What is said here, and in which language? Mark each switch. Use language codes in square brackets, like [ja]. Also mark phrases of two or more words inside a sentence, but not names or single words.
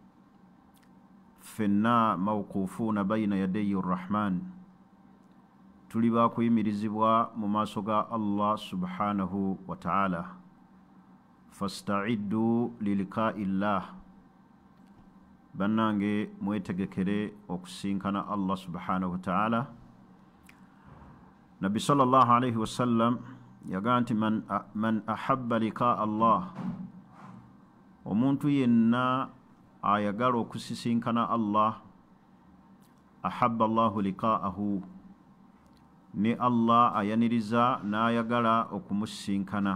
[lg] Ffenna [ar] موقوفون بين يدي الرحمن, [lg] tuli bakuyimirizibwa mu maaso ga Allah [ar] سبحانه وتعالى. فاستعدوا للقاء الله, [lg] bannange mwetegekere okusinkana Allah [ar] سبحانه وتعالى. [lg] Nabbi [ar] صلى الله عليه وسلم [lg] yaga nti [ar] من أحب لقاء الله, [lg] omuntu yenna ayagala okusisinkana Allah, [ar] أحب الله لقاءه, [lg] ne Allah ayaniriza n'ayagala okumusinkana.